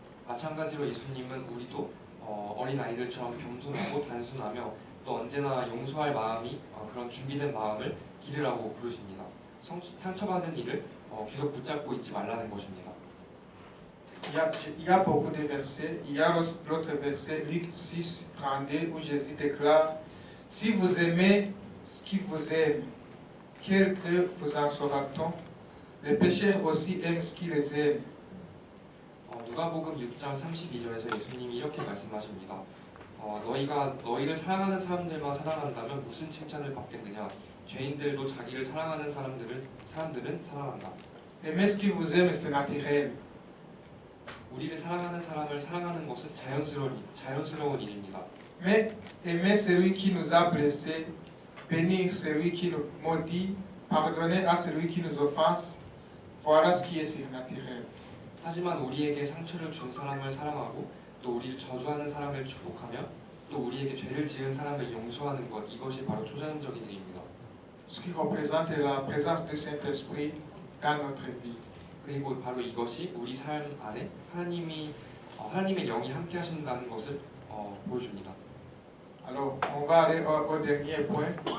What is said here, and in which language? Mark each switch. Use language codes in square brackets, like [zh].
[ko] 마찬가지로 예수님은 우리도 어린 아이들처럼 겸손하고 단순하며 또 언제나 용서할 마음이 그런 준비된 마음을 기르라고 부르십니다. 상처받은 일을 계속 붙잡고 있지 말라는 것입니다. [fr] Il y a beaucoup de versets. Il y a l'autre verset, Luc 6, 32, où Jésus déclare: Si vous aimez ce qui vous aime, quel que vous en sera-t-on? Les pécheurs aussi aiment ce qui les aime. [ko] 누가복음 6장 32절에서 예수님이 이렇게 말씀하십니다. 너희를 사랑하는 사람들만 사랑한다면 무슨 칭찬을 받겠느냐? 죄인들도 자기를 사랑하는 사람들은 사랑한다. [fr] Aimer ce qui vous aime, c'est naturel. [ko] 우리를 사랑하는 사람을 사랑하는 것은 자연스러운 일입니다. [fr] Mais aimer celui qui nous a blessés, bénir celui qui nous maudit, pardonner à celui qui nous offense, voilà ce qui est surnaturel. [ko] 하지만 우리에게 상처를 준 사람을 사랑하고 또 우리를 저주하는 사람을 축복하며 또 우리에게 죄를 지은 사람을 용서하는 것, 이것이 바로 초자연적인 일입니다. [fr] Ce qui représente la présence du Saint-Esprit dans notre vie. [ko] 그리고 바로 이것이 우리 삶 안에 하나님의 영이 함께 하신다는 것을 보여줍니다. [fr] Alors, on va aller au dernier point.